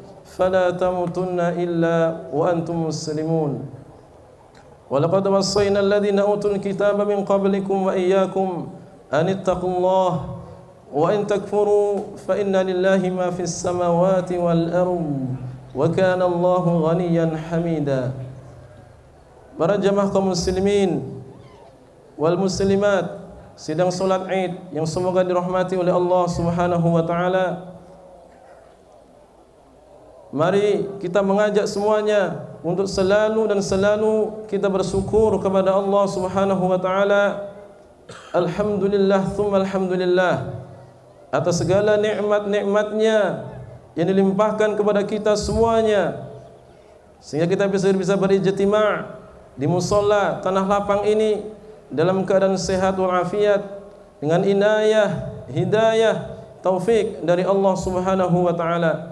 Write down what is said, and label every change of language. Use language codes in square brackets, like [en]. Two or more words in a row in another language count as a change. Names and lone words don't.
[ar] فلا تموتن إلا وأنتم مسلمون. ولقد وصينا الذين أوتوا الكتاب من قبلكم وإياكم أن اتقوا الله وإن تكفروا فإن لله ما في السماوات والأرض وكان الله غنيا حميدا. [id] Para jamaah kaum [ar] المسلمين والمسلمات, [id] sidang salat Id yang semoga dirahmati oleh Allah [ar] سبحانه وتعالى. [id] Mari kita mengajak semuanya untuk selalu kita bersyukur kepada Allah [ar] سبحانه وتعالى. الحمد لله ثم الحمد لله [id] atas segala nikmat-nikmatnya yang dilimpahkan kepada kita semuanya, sehingga kita bisa berijtima' di musalla tanah lapang ini dalam keadaan sehat walafiat dengan inayah, hidayah, taufik dari Allah [ar] سبحانه وتعالى.